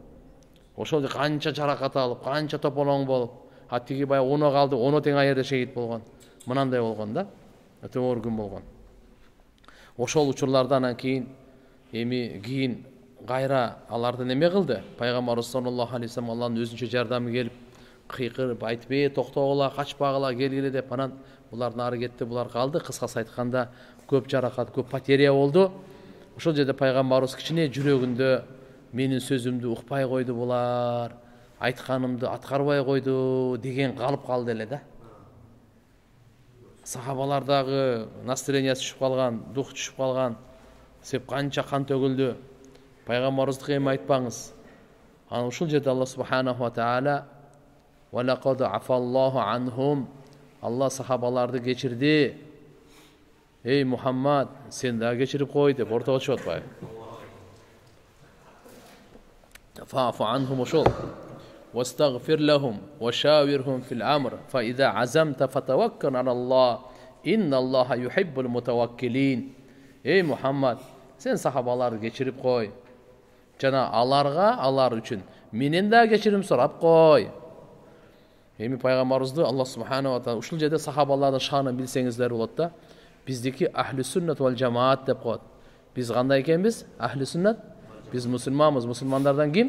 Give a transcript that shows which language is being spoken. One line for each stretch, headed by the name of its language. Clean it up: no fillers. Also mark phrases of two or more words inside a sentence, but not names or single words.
Kyrgyz: Ошол жерде канча жаракат алып, канча тополоң болуп, тиги бая 10 калды, 10 тең айырда шейит болгон. Мынандай болгон да. Өтө оор күн болгон. Ошол учурлардан кийин кийин кайра аларды неме кылды? Пайгамбар
Arabic: صلى الله عليه وسلم
Kyrgyz: Алланын өзүнчө жардамы келип, кыйкырып айтып, токтогула, качпагыла, келгиле деп, анан булар нары кетти, булар калды. Кыскасы айтканда, көп жаракат, көп потеря болду. Ошол жерде пайгамбарыбыз кичине жүрөгүндө менин сөзүмдү укпай койду булар, айтканымды аткарбай койду деген калып калды эле да. Сахабалардагы настроениясы түшүп калган, дух түшүп калган. Сеп канча кан төгүлдү. Пайгамбарыбыздыкы эми айтпаңыз. Анан ушул жерде
Arabic: الله سبحانه وتعالى "ولقد عفا الله عنهم",
Kyrgyz: Алла сахабаларды кечирди. Эй Мухаммад, сен да кечирип кой деп ортого чыгып атпайбы?
Arabic: فاعف عنهم ошол. واستغفر لهم وشاورهم في الأمر فإذا عزمت فتوكل على الله إن الله يحب المتوكلين.
Kyrgyz: Эй Мухаммед, сен сахабаларды кечирип кой. Жана алар үчүн менен да кечирим сурап кой. Эми пайгамбарыбызды Алла
Arabic: سبحانه وتعالى
Kyrgyz: ушул жерде сахабалардын шаанын билсеңиздер болот да. Биздики
Arabic: أهل السنة والجماعة
Kyrgyz: деп коет. Биз кандай экенбиз?
Arabic: أهل السنة.
Kyrgyz: Биз мусулманбыз. Мусулмандардан ким?